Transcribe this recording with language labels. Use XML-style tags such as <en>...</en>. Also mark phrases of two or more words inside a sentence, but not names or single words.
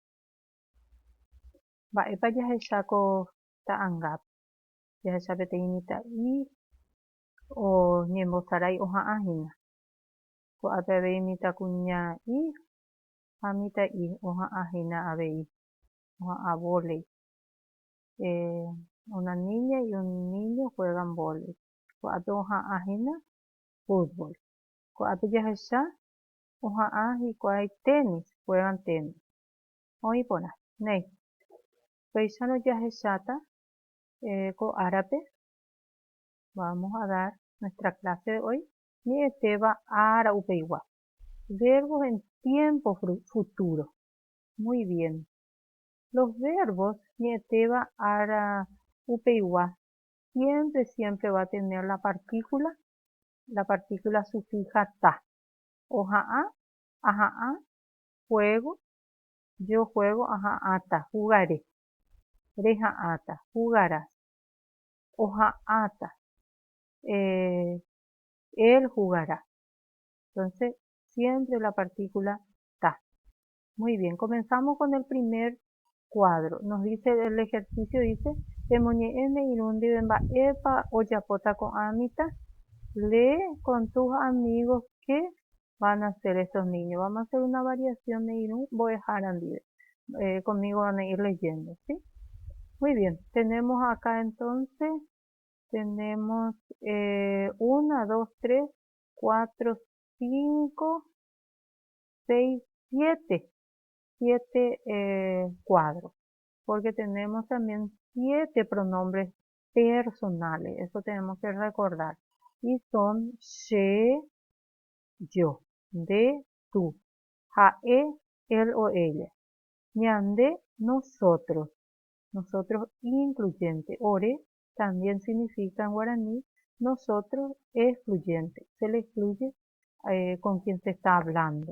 <gn>Mba'épa jahecháko ta'ãngápe. Jahecha peteĩ mitã'i oñembosarái oha'ãhína. Ko'ápe avei mitãkuña'i ha mitã'i oha'ãhína avei. Oha'ã vólei.</gn> <es>Una niña y un niño juegan vólei.</es> <gn>Ko'ápe oha'ãhína fútbol. Ko'ápe jahecha oha'ã hikuái tenis,</gn> <es>juegan tenis.</es> <gn>Oĩ porã. Néi. Péicharõ jahecháta ko árape.</gn> <es>Vamos a dar nuestra clase de hoy.</es> <gn>Ñe'ẽtéva ára upeigua.</gn> <es>Verbos en tiempo futuro. Muy bien. Los verbos</es> <gn>ñe'ẽtéva ára upeigua</gn> <es>siempre va a tener la partícula sufija ta.</es> <gn>Oha'ã, aha'ã,</gn> <es>juego, yo juego, aha'ãta, jugaré.</es> <gn>Reha'ãta, jugarás. Oha'ãta,</gn> <es>él jugará. Entonces, siempre la partícula ta. Muy bien, comenzamos con el primer cuadro. Nos dice, el ejercicio dice,</es> <gn>temoñe'ẽme irũndive mba'épa ojapóta ko'ãmita.</gn> <es>Lee con tus amigos qué van a hacer estos niños. Vamos a hacer una variación de</es> <gn>irún mbo'ehára ndive.</gn> <es>Conmigo van a ir leyendo, ¿sí? Muy bien, tenemos acá entonces, tenemos 1, 2, 3, 4, 5, 6, 7. 7 cuadros, porque tenemos también 7 pronombres personales, eso tenemos que recordar, y son she, yo, de, tú, jae, él o ella, ñande, nosotros incluyente, ore también significa en guaraní nosotros excluyente, se le excluye con quien se está hablando.</es>